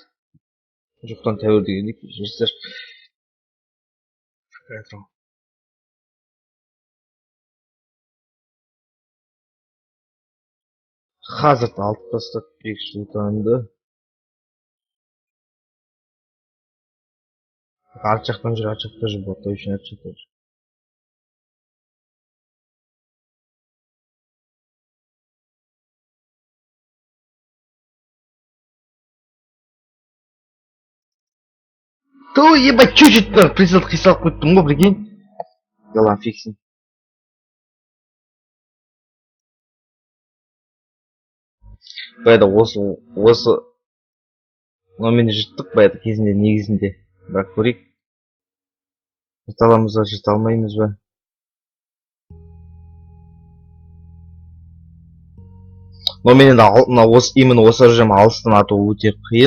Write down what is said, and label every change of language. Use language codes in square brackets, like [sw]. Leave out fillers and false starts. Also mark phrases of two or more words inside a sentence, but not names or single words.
[kk] Жоқтан тәуір дегендей, жігіттер. Қазір алып тастап бекші отанды. Арт жақтан жүр, [ru] вот точно [kk] арт жақтан жүр. [ru] Ту, ебать, чуть-чуть прицел [kk] қисалып қойыптым ғой, [ru] прикинь. Да ладно, фиг с ним. [kk] Баяғыда осы номерді жырттық баяғыда кезінде негізінде. Бірақ көрейік. Жырта аламыз ба, жырта алмаймыз ба. Номерінде именно осы оружием алыстан ату өте қиын.